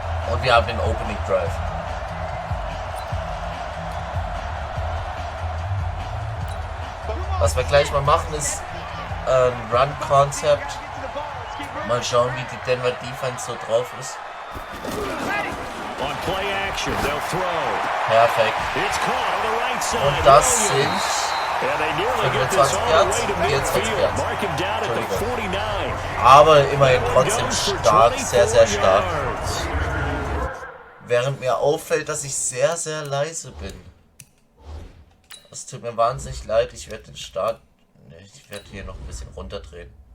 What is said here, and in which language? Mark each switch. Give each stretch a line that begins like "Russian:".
German: Und wir haben den Opening Drive. Was wir gleich mal machen ist ein Run-Concept. Mal schauen, wie die Denver Defense so drauf ist.
English: On play action, they'll throw.
German: Perfekt.
English: It's caught on the right side.
German: Und das sind
English: And they nearly get this all the way to midfield. Mark him down at the 49.
German: Aber immerhin trotzdem stark, sehr, sehr stark. Während mir auffällt, dass ich sehr, sehr leise bin. Es tut mir wahnsinnig leid, ich werde den Start... Ich werde hier noch ein bisschen runterdrehen.